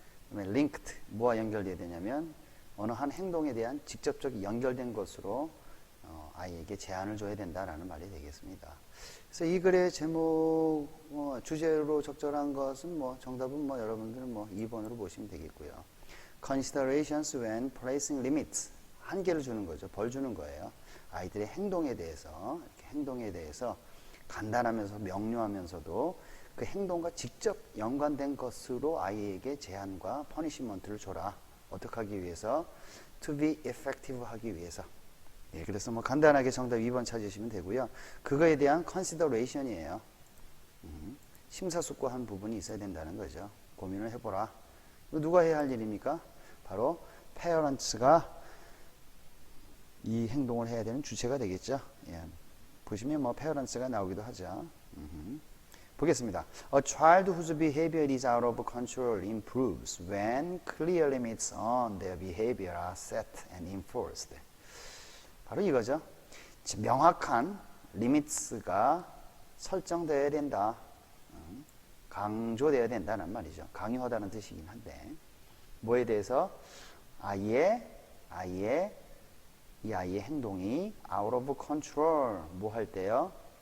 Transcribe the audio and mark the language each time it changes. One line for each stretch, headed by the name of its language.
Korean: 그다음에 linked 뭐와 연결돼야 되냐면 어느 한 행동에 대한 직접적 연결된 것으로 아이에게 제한을 줘야 된다라는 말이 되겠습니다. 그래서 이 글의 제목 주제로 적절한 것은 정답은 여러분들은 2번으로 보시면 되겠고요.
English: Considerations when placing limits
Korean: 한계를 주는 거죠. 벌 주는 거예요. 아이들의 행동에 대해서 이렇게 행동에 대해서 간단하면서 명료하면서도 그 행동과 직접 연관된 것으로 아이에게 제한과 퍼니시먼트를 줘라. 어떻게 하기 위해서?
English: To be effective
Korean: 하기 위해서. 예, 그래서 간단하게 정답 2번 찾으시면 되고요. 그거에 대한 consideration이에요. 심사숙고한 부분이 있어야 된다는 거죠. 고민을 해보라. 누가 해야 할 일입니까? 바로 parents가 이 행동을 해야 되는 주체가 되겠죠. 예, 보시면 parents가 나오기도 하죠. 보겠습니다.
English: A child whose behavior is out of control improves when clear limits on their behavior are set and enforced.
Korean: 바로 이거죠. 명확한 리미트가 설정되어야 된다. 강조되어야 된다는 말이죠. 강요하다는 뜻이긴 한데 뭐에 대해서? 이 아이의 행동이
English: out of control
Korean: 뭐 할 때요?